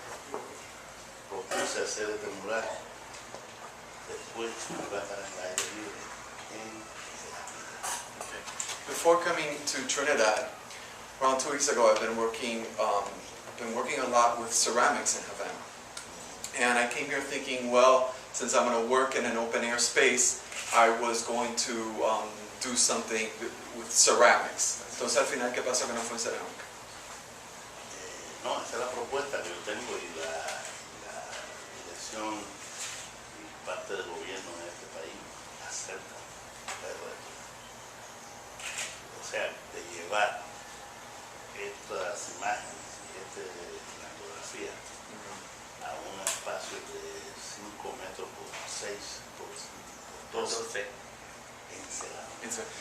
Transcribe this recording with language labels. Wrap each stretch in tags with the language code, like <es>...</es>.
<es>Propuse hacer este mural, después me va a estar en el aire libre en cerámica.</es> <en>Before coming to Trinidad, around 2 weeks ago, I've been working a lot with ceramics in Havana. And I came here thinking, well, since I'm going to work in an open air space, I was going to do something with ceramics.</en> <es>Entonces al final, ¿qué pasó que no fue cerámica? No, esa es la propuesta que yo tengo y la dirección y parte del gobierno de este país acerca de esto. O sea, de llevar estas imágenes y esta fotografía a un espacio de 5 metros por 6 por 12 en cerámica.</es>